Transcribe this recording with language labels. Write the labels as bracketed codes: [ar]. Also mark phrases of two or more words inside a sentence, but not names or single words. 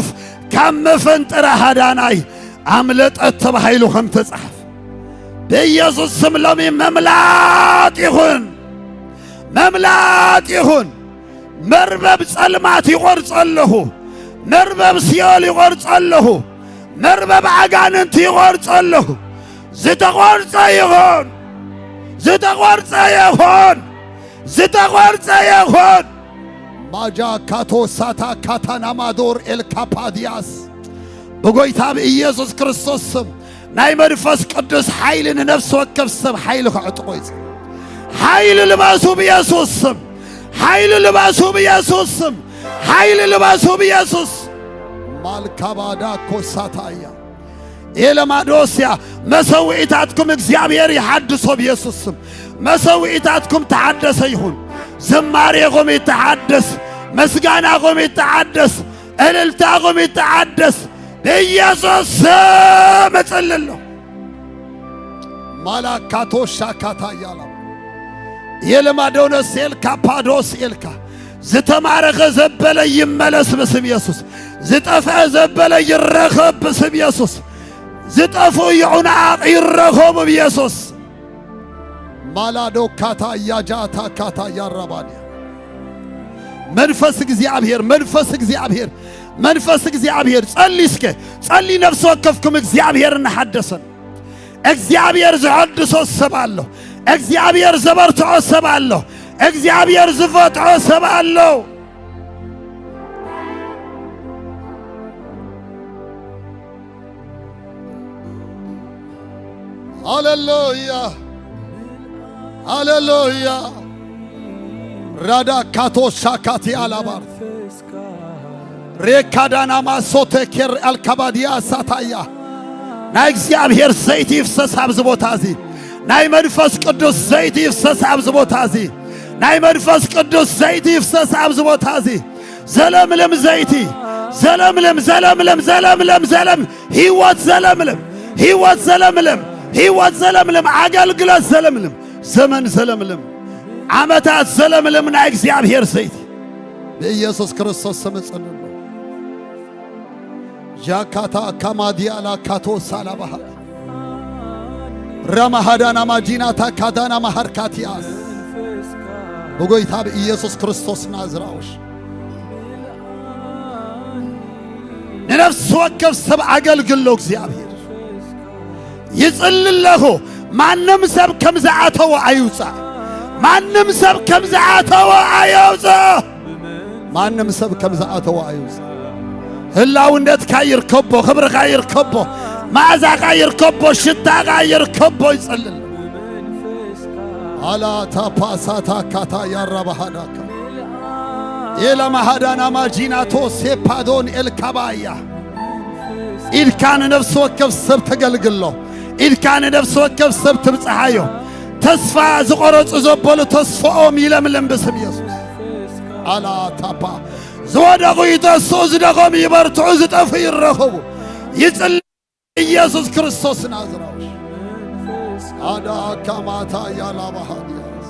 [ti] ካም መፈንጠራ ሃዳናይ አምለጠት ተባሂሉ ከም ተጻፍ በኢየሱስ ስም ሎሚ መምላጥ ይሁን መምላጥ ይሁን መርበብ ጸልማት ይቆርጸለሁ መርበብ ሲኦል ይቆርጸለሁ መርበብ አጋንንት ይቆርጸለሁ ዝተቆርጸ ይሁን ዝተቆርጸ ይሁን ዝተቆርጸ ይሁን ማጃ ካቶ ሳታ ካታና ማዶር ኤልካፓዲያስ በጎይታ በኢየሱስ ክርስቶስ ስም ናይ መንፈስ ቅዱስ ኃይልን ነፍስ ወከፍ ሰብ ኃይል ከዕጥቆይጽ ኃይል ልባሱ በኢየሱስ ስም ኃይል ልባሱ በኢየሱስ ስም ኃይል ልባሱ በኢየሱስ ማልካባዳ ኮሳታያ ኤለማዶስያ መሰዊዕታትኩም እግዚአብሔር ይሐድሶ በኢየሱስ ስም መሰዊዕታትኩም ተሐደሰ ይሁን ዝማሬኩም ይተሐደስ መስጋናኩም ይተሐደስ እልልታኩም ይተሐደስ በኢየሱስ ስም እጸልያለሁ ማላካቶ ሻካታ ያላ የለማዶነስ ኤልካ ፓዶስ ኤልካ ዝተማረኸ ዘበለ ይመለስ በስም ኢየሱስ ዝጠፈ ዘበለ ይረኸብ በስም ኢየሱስ ዝጠፉ ይዑናቅ ይረኸቡ በኢየሱስ ማላዶ ካታ ያጃታ ካታ ያራባኒ መንፈስ እግዚአብሔር መንፈስ እግዚአብሔር መንፈስ እግዚአብሔር ጸልይስከ ጸልይ ነፍስ ወከፍኩም እግዚአብሔርን ሐደሰን እግዚአብሔር ዘሐድሶ ሰባለሁ እግዚአብሔር ዘበርትዖ ሰባለሁ እግዚአብሔር ዝፈትዖ ሰባለሁ ሃሌሉያ ሃሌሉያ ራዳ ካቶ ሻካቲ አላባር ሬካዳና ማሶቴ ኬር አልካባዲያ ሳታያ ናይ እግዚአብሔር ዘይት ይፍሰስ ኣብዚ ቦታ እዚ ናይ መንፈስ ቅዱስ ዘይት ይፍሰስ ኣብዚ ቦታ እዚ ናይ መንፈስ ቅዱስ ዘይት ይፍሰስ ኣብዚ ቦታ እዚ ዘለምለም ዘይቲ ዘለምለም ዘለምለም ዘለምለም ዘለም ሕይወት ዘለምለም ሕይወት ዘለምለም ሕይወት ዘለምለም አገልግሎት ዘለምለም ዘመን ዘለምለም ዓመታት ዘለምለም ናይ እግዚአብሔር ዘይት በኢየሱስ ክርስቶስ ስም ጸልዩ ጃካታ ካማዲያላ ካቶ ሳላባሃ ረማሃዳና ማጂናታ ካዳና ማሃርካቲያስ በጎይታ በኢየሱስ ክርስቶስ ናዝራውሽ ነፍስ ወከፍ ሰብ አገልግሎ እግዚአብሔር ይጽልለሁ ማንም ሰብ ከምዛዓተው አይውጻ ማንም ሰብ ከምዛዓተው አይውጻ ማንም ሰብ ከምዛዓተው አይውጻ ህላውነት ካይር ከቦ ክብር ካይር ከቦ ማዕዛ ካይር ከቦ ሽታ ካይር ከቦ ይጸልል አላ ታፓሳታ ካታ ያራባሃዳካ ኤላ ማሃዳና ማጂናቶ ሴፓዶን ኤልካባያ ኢልካን ነፍስ ወከፍ ሰብ ተገልግሎ ኢልካን ነፍስ ወከፍ ሰብ ትብጽሐዮ ተስፋ ዝቆረጹ ዘበሉ ተስፋኦም ይለምለም በስም ኢየሱስ አላ ታፓ ዘወደቁ ይተሱ ዝደቆም ይበርትዑ ዝጠፉ ይረኸቡ ይጽል ኢየሱስ ክርስቶስ ናዝራውሽ አዳ ካማታ ያላባሃዲያ